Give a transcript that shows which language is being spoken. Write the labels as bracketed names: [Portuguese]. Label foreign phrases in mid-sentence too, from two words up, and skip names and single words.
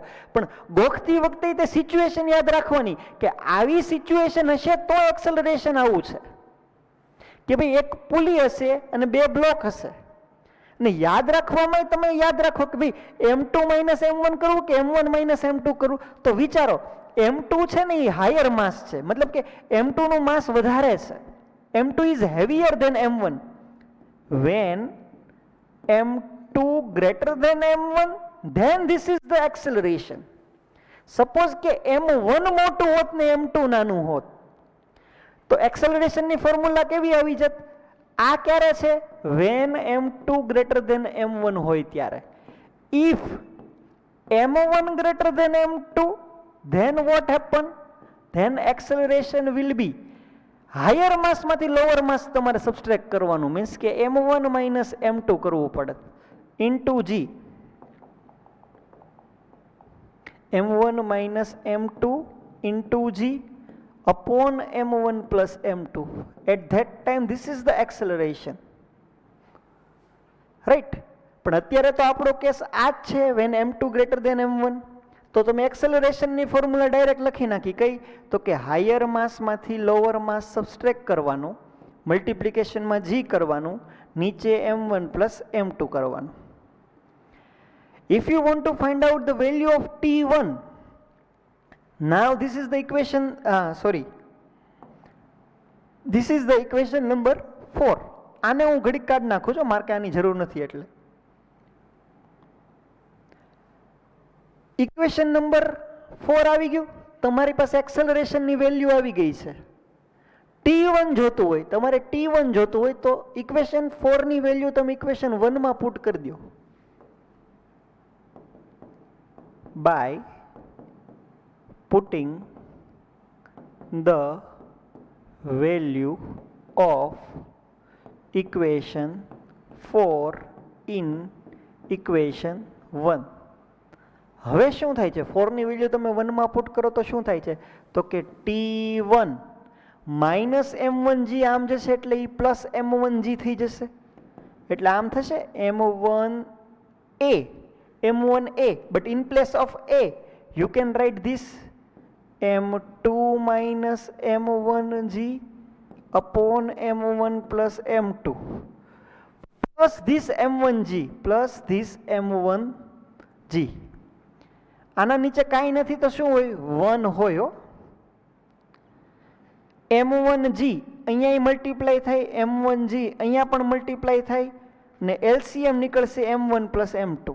[Gujarati] પણ ગોખતી વખતે તે સિચ્યુએશન યાદ રાખવાની કે આવી સિચ્યુએશન હશે તો એક્સેલરેશન આવું છે, કે ભાઈ એક પુલી હશે અને બે બ્લોક હશે. ને યાદ રાખવામાં તમે યાદ રાખો કે ભાઈ m2 માઇનસ m1 કરવું કે m1 માઇનસ m2 કરવું. તો વિચારો m2 છે ને એ [English] higher mass [Gujarati] છે, મતલબ કે m2 નું માસ વધારે છે. [English] m2 is heavier than m1. when m2 greater than m1 then this is the acceleration. [Gujarati] સપોઝ કે m1 મોટું હોત ને m2 નાનું હોત તો એક્સેલરેશનની ફોર્મ્યુલા કેવી આવી જત? આ ક્યારે છે? [English] when m2 greater than m1 [Gujarati] હોય ત્યારે. [English] if m1 greater than m2 then what happen? then acceleration will be higher mass [Gujarati] માંથી [English] lower mass [Gujarati] તમારે સબસ્ટ્રેક્ટ કરવાનું, મીન્સ કે m1 માઇનસ m2 કરવું પડે ઇન્ટુ g. [English] m1 minus m2 into g upon m1 plus m2. At that time this is the acceleration. Right? [Gujarati] પણ અત્યારે તો આપણો કેસ આ જ છે, [English] when m2 greater than m1. [Gujarati] તો તમે એક્સેલરેશનની ફોર્મ્યુલા ડાયરેક્ટ લખી નાખી. કઈ? તો કે હાયર માસમાંથી [English] lower mass [Gujarati] સબસ્ટ્રેક્ટ કરવાનું, મલ્ટિપ્લિકેશનમાં g કરવાનું, નીચે m1 પ્લસ m2 કરવાનું. [English] If you want to find out the value of t1, now this is the equation, this is the equation number 4. [Gujarati] આને હું ઘડીક કાઢી નાખું છું, મારે આની જરૂર નથી. એટલે [English] equation number [Gujarati] 4 આવી ગયું. તમારી પાસે એક્સેલરેશનની વેલ્યુ આવી ગઈ છે. t1 જોતું હોય, તમારે t1 જોતું હોય તો ઇક્વેશન 4 ની વેલ્યુ તમે ઇક્વેશન 1 માં પુટ કરી દો બાય [English] putting the value of equation 4 in equation 1. [Gujarati] હવે શું થાય છે? 4 ની વેલ્યુ તમે 1 માં પુટ કરો તો શું થાય છે? તો કે t1 માઇનસ m1g આમ જશે એટલે એ પ્લસ m1g થઈ જશે. એટલે આમ થશે [English] m1a, m1a, but in place of a you can write this m2 minus m1g upon m1 plus m2 plus this m1g plus this m1g. [Gujarati] આના નીચે કાંઈ નથી તો શું હોય? 1 હોય. m1g અહીંયા મલ્ટીપ્લાય થાય, m1g અહીંયા પણ મલ્ટીપ્લાય થાય ને એલસીએમ નીકળશે m1 પ્લસ m2.